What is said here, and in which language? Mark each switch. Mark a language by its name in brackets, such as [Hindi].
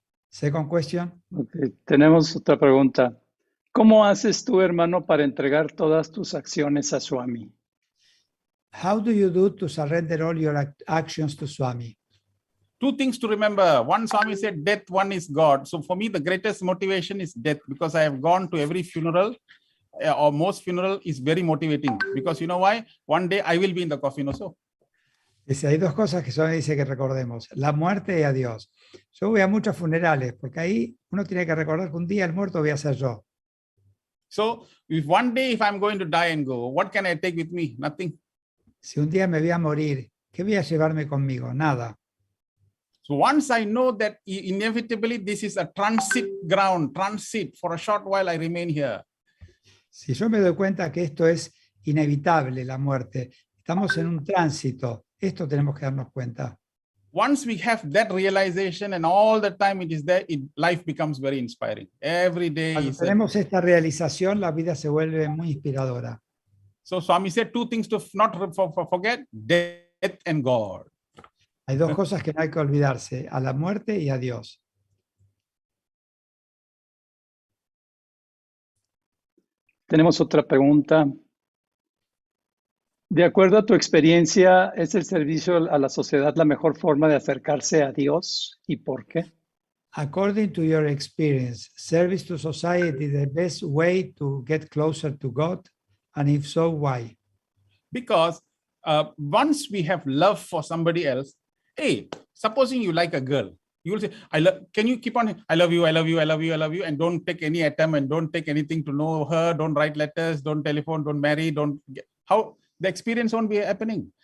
[English] Second question. Okay. [Spanish] Tenemos otra pregunta. ¿Cómo haces tú, hermano, para entregar todas tus acciones a Swami? [English] How do you do to surrender all your actions to Swami? Two things to remember. One, Swami said, death, one is God. So for me, the greatest motivation is death, because I have gone to every funeral, or most funeral is very motivating, because you know why? One day I will be in the coffin also. [Spanish] Dice, hay dos cosas que Swami dice que recordemos, la muerte y a Dios. Yo voy a muchos funerales, porque ahí uno tiene que recordar que un día el muerto voy a ser yo. [English] So if one day, if I'm going to die and go, what can I take with me? Nothing. [Spanish] Si un día me voy a morir, ¿qué voy a llevarme conmigo? Nada. [English] So once I know that inevitably this is a transit ground, transit, for a short while I remain here. [Spanish] Si yo me doy cuenta que esto es inevitable, la muerte, estamos en un tránsito, esto tenemos que darnos cuenta. [English] Once we have that realization and all the time it is there, life becomes very inspiring. Every day. [Spanish] Cuando tenemos esta realización, la vida se vuelve muy inspiradora. [English] So Swami said two things to not forget, death and God. [Spanish] Hay dos cosas que no hay que olvidarse, a la muerte y a Dios. Tenemos otra pregunta. De acuerdo a tu experiencia, ¿es el servicio a la sociedad la mejor forma de acercarse a Dios? ¿Y por qué? [English] According to your experience, service to society the best way to get closer to God? And if so, why? Because once we have love for somebody else, hey, supposing you like a girl, you will say, can you keep on, I love you, I love you, I love you, I love you, and don't take any attempt and don't take anything to know her, don't write letters, don't telephone, don't marry, how the experience won't be happening.